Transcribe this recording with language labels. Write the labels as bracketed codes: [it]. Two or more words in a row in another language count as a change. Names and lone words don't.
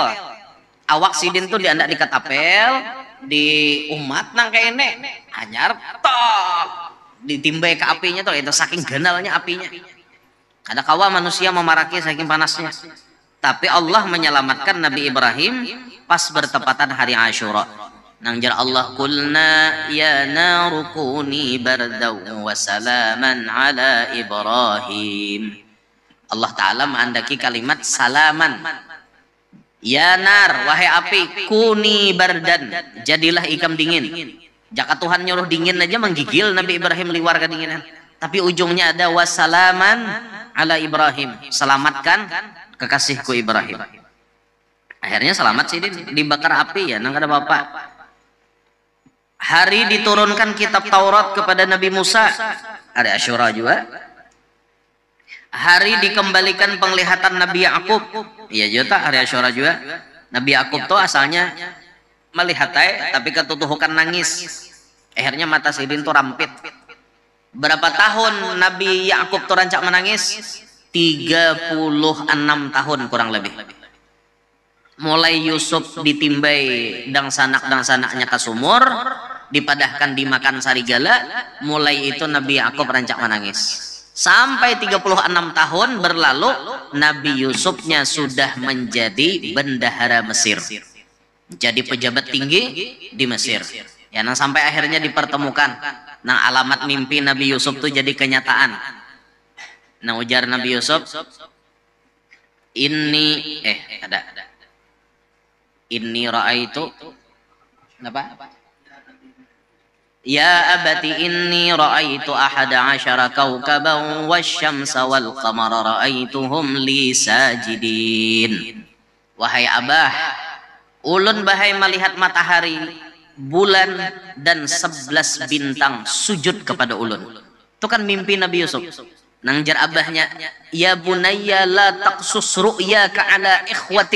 [bjn] Awak sidin tuh diandak di ketapel, di umat nang kayak ini anyar tok ditimbai ke apinya tuh, itu saking ganalnya apinya. Ada kawa manusia memaraki saking panasnya. [id] Tapi Allah menyelamatkan Nabi Ibrahim pas bertepatan hari Asyura. [bjn] Nang jar Allah [ar] قلنا يا نار كوني بردا وسلاما على إبراهيم. [id] Allah Ta'ala menghendaki kalimat salaman. [ar] يا نار, [id] wahai api, [ar] كوني بردا, [id] jadilah ikam dingin. [bjn] Jaka Tuhan nyuruh dingin aja menggigil Nabi Ibrahim liwar kedinginan. [id] Tapi ujungnya ada [ar] وسلاما على إبراهيم, [id] selamatkan kekasihku Ibrahim. [bjn] Akhirnya selamat sih dibakar api ya, nang ada bapak. [id] Hari diturunkan kitab Taurat kepada Nabi Musa, hari Asyura juga. Hari dikembalikan penglihatan Nabi Yakub, iya juga hari Asyura juga. [bjn] Nabi Yakub tuh asalnya melihat tapi ketutuhukan nangis. Akhirnya mata sidin tuh rampit. Berapa tahun Nabi Yakub tuh rancak menangis? [id] 36 tahun kurang lebih. [bjn] Mulai Yusuf ditimbai dang sanaknya ke sumur, dipadahkan dimakan sarigala, mulai itu Nabi Yakub rancak menangis. [id] Sampai 36 tahun berlalu, Nabi Yusufnya sudah menjadi bendahara Mesir. Jadi pejabat tinggi di Mesir. Ya, nah sampai akhirnya dipertemukan. Nah alamat mimpi Nabi Yusuf itu jadi kenyataan. Nah ujar Nabi Yusuf, ini ra'aitu apa? [ar] يا أبت إني رأيت أحد عشر كوكبا والشمس والقمر رأيتهم لي ساجدين. [bjn] Wahai abah, ulun bahai melihat matahari, bulan dan 11 bintang sujud kepada ulun. Itu kan mimpi Nabi Yusuf. Nang jar abahnya, [ar] يا بني لا تقصص رؤياك على إخوتك.